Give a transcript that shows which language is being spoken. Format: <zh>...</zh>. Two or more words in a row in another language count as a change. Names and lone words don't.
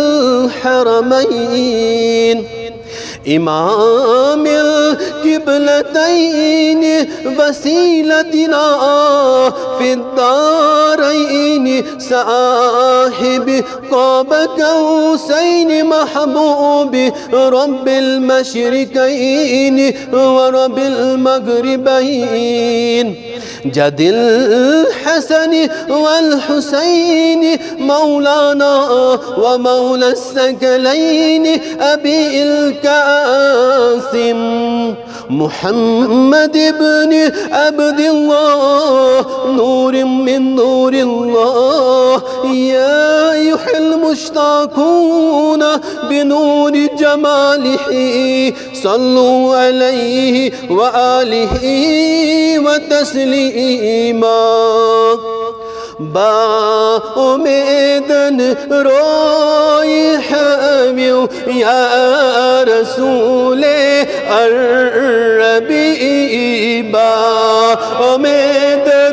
<ar>حرمين إمام القبلتين وسيلتنا في الدارين صاحب قاب قوسين محبوب رب المشرقين و رب المغربين جد الحسن و الحسين مولانا و مولى الثقلين أبي القاسم محمد بن عبد الله نور من نور الله يا أيها المشتاقون بنور جماله صلوا عليه و آله و تسليما</ar> <fa>به امیدن روی همیو یا رسول عربی به امیدن</fa>